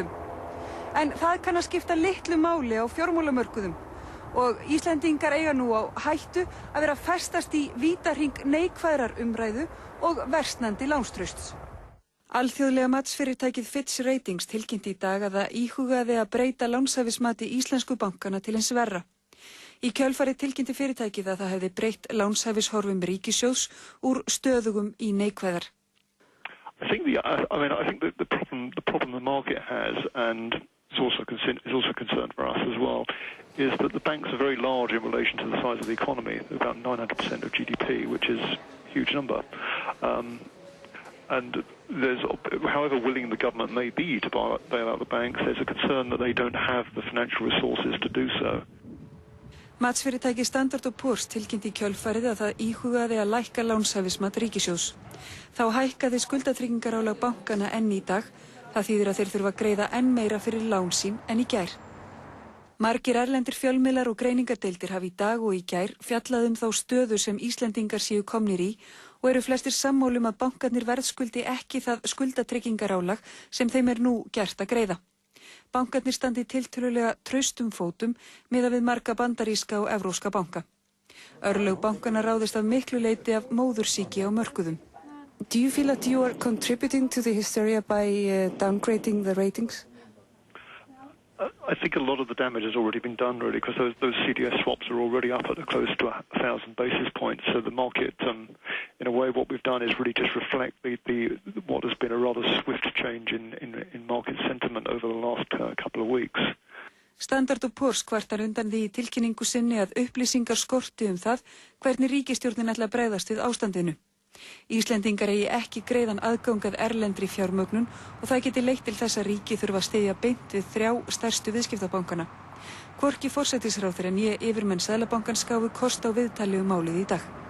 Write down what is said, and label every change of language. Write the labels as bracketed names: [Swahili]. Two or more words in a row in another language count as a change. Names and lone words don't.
[Icelandic] En það kann að skipta litlu máli á fjármálamörkuðum og Íslendingar eiga nú á hættu að vera festast í vítahring neikvæðrar umræðu og versnandi lánstrausts. Alþjóðlega matsfyrirtækið Fitch Ratings tilkynnti í dag að það íhugaði að breyta lánshæfismati íslensku bankana til hins verra. Í kjölfarið tilkynnti fyrirtækið að það hefði breytt lánshæfishorfum ríkissjóðs úr stöðugum í neikvæðar. [English] I think the problem the market has, and is also a concern for us as well, is that the banks are very large in relation to the size of the economy, about 900% of GDP, which is a huge number. And there's, however willing the government may be to bail out the banks, there's a concern that they don't have the financial resources to do so. [Icelandic] Matsfyrirtæki Standard & Poor's tilkynnti í kjölfarið að það íhugaði að lækka lánshæfismat ríkissjóðs. Þá hækkaði skuldatryggingarálag bankana enn í dag. Það þýðir að þeir þurfa að greiða enn meira fyrir lán sín en í gær. Margir erlendir fjölmiðlar og greiningadeildir hafa í dag og í gær fjallað þá stöðu sem Íslendingar séu komnir í og eru flestir sammála að bankarnir verðskuldi ekki það skuldatryggingarálag sem þeim nú gert að greiða. Bankarnir standi tiltölulega traustum fótum miðað við marga bandaríska og evrópska banka. Örlög bankana ráðist af miklu leyti af móðursýki á mörkuðum. [English] Do you feel that you are contributing to the hysteria by downgrading the ratings? I think a lot of the damage has already been done, really, because those CDS swaps are already up at close to 1,000 basis points. So the market, in a way, what we've done is really just reflect what has been a rather swift change in market sentiment over the last couple of weeks. [Icelandic] Standard & Poor's kvartar undan því í tilkynningu sinni að upplýsingar skorti það hvernig ríkisstjórnin ætla að bregðast við ástandinu. Íslendingar eigi ekki greiðan aðgang að erlendri fjármögnun og það geti leitt til þess að ríkið þurfa að styðja beint við 3 stærstu viðskiptabankana. Hvorki forsætisráðherra né yfirmenn Seðlabankans gáfu kost á viðtali málið í dag.